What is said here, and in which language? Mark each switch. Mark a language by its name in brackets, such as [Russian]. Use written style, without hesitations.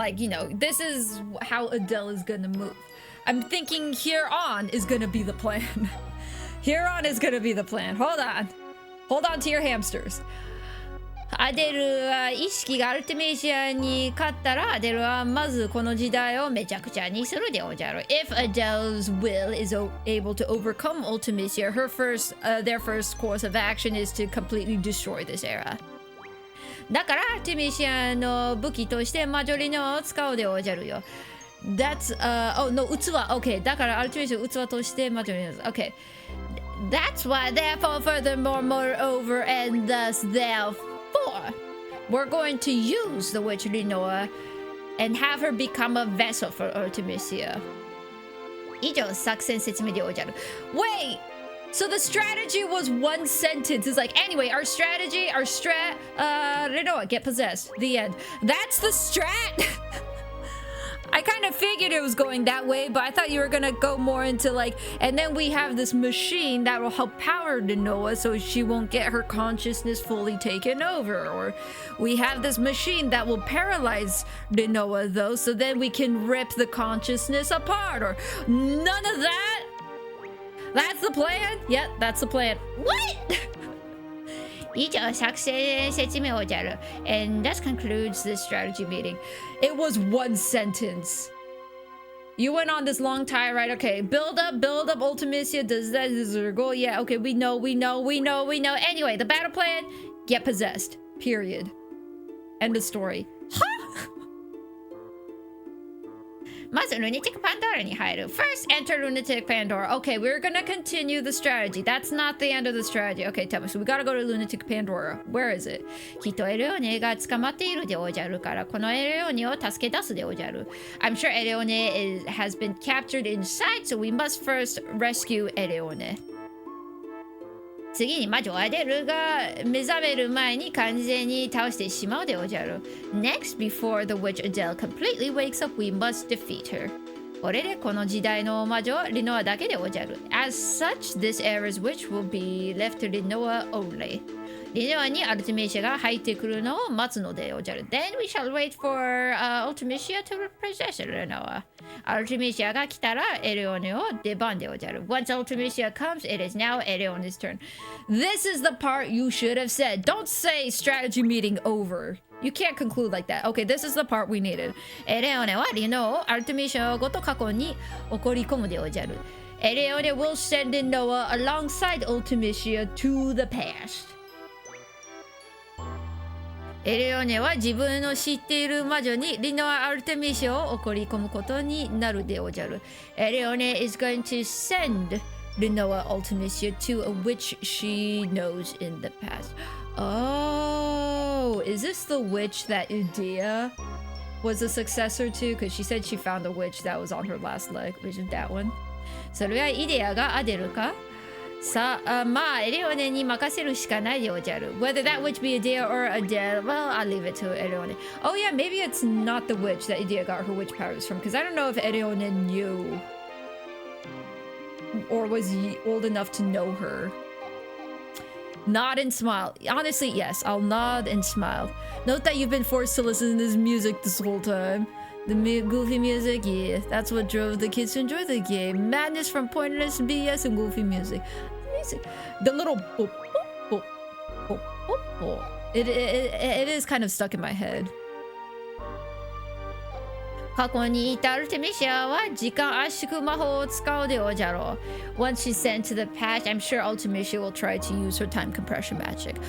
[English] Like, you know, this is how Adele is gonna move. I'm thinking here on is gonna be the plan. Here on is gonna be the plan. Hold on to your hamsters. [Japanese] アデルは意識がアルテミシアに勝ったらアデルはまずこの時代をめちゃくちゃにするでおじゃる。 [English] If Adele's will is able to overcome Ultimisia, their first course of action is to completely destroy this era. [Japanese] だからアルテミシアの武器としてマジョリノを使うでおじゃるよ。 [English] That's oh no 器 OK [Japanese] だからアルテミシア器としてマジョリノ [English] OK That's why therefore furthermore moreover and thus therefore we're going to use the witch Linoa and have her become a vessel for Artemisia. [Japanese] 以上作戦説明でおじゃる。 [English] Wait! So the strategy was one sentence. It's like, anyway, our strat, Linoa, get possessed. The end. That's the strat! I kind of figured it was going that way, but I thought you were gonna go more into like, and then we have this machine that will help power Linoa so she won't get her consciousness fully taken over. Or we have this machine that will paralyze Linoa though, so then we can rip the consciousness apart. Or none of that? That's the plan? Yep, that's the plan. What? [Japanese] 以上作戦説明をじゃる。 [English] And that concludes the strategy meeting. It was one sentence. You went on this long tirade. Okay, build up, Ultimisia. Does that is her goal? Yeah, okay, we know. Anyway, the battle plan, get possessed. Period. End of story. Huh? [Japanese] まず Lunatic Pandora に入る。 [English] First, enter Lunatic Pandora. Okay, we're gonna continue the strategy. That's not the end of the strategy. Okay, tell me. So we gotta go to Lunatic Pandora. Where is it? [Japanese] きっとエレオネが捕まっているでおじゃるから、このエレオネを助け出すでおじゃる。 [English] I'm sure エレオネ has been captured inside, so we must first rescue エレオネ。 [Japanese] 次に魔女アデルが目覚める前に完全に倒してしまうでおじゃる。 [English] Next, before the witch Adele completely wakes up, we must defeat her. [Japanese] これでこの時代の魔女リノアだけでおじゃる。 [English] As such, this era's witch will be left to Rinoa only. [Japanese] リノアにアルティメシアが入ってくるのを待つのでおじゃる。 [English] Then we shall wait for Ultimecia to possess Rinoa. [Japanese] アルティメシアが来たらエレオネを出番でおじゃる。 [English] Once Ultimecia comes, it is now Eleone's turn. This is the part you should have said. Don't say strategy meeting over. You can't conclude like that. Okay, this is the part we needed. [Japanese] エレオネはリノをアルティメシアごと過去に送り込むでおじゃる。 [English] エレオネ will send in Noah alongside Ultimecia to the past. [Japanese] エレオネは自分の知っている魔女にリノア・アルテミシアを送り込むことになるでおじゃる。 [English] エレオネ is going to send Rinoa Ultimecia to a witch she knows in the past. Oh, is this the witch that Udea was a successor to? Because she said she found a witch that was on her last leg, which is that one. [Japanese] それはイデアがアデルかさあ、まあ、エレオネに任せるしかないでおじゃる。 [English] Whether that witch be Idea or Adele, well, I'll leave it to Eleone. Oh yeah, maybe it's not the witch that Idea got her witch powers from, because I don't know if Eleone knew or was old enough to know her. Nod and smile. Honestly, yes, I'll nod and smile. Note that you've been forced to listen to this music this whole time. The goofy music, yeah, that's what drove the kids to enjoy the game. Madness from pointless BS and goofy music. The little boop, boop, boop, boop, boop, boop. It is kind of stuck in my head. [Japanese] 過去にいたアルテミシアは時間圧縮魔法を使うでおじゃろう。 [English] Once she's sent to the past, I'm sure Ultimecia will try to use her time compression magic.